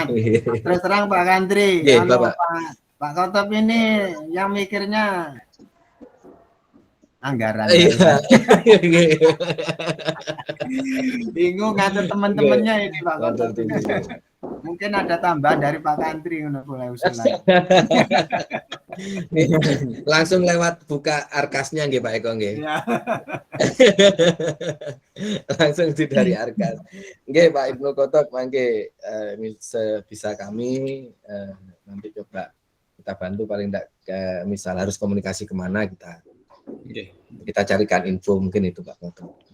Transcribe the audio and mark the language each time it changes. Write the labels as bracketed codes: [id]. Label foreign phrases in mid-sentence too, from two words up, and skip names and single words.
[id] Terus terang Pak Kantri, kalau Pak Kotop ini yang mikirnya anggaran. Iya. Bingung ngatur teman-temannya ini Pak Kotop. Mungkin ada tambahan dari Pak Kantri untuk mulai usulan. Langsung lewat buka arkasnya nggih Pak Eko nggih. Ya. Langsung dari arkas. Nggih Pak Ibnu Kotok mangke sebisa kami nanti coba kita bantu paling enggak misal harus komunikasi kemana kita carikan info mungkin itu Pak Kotok.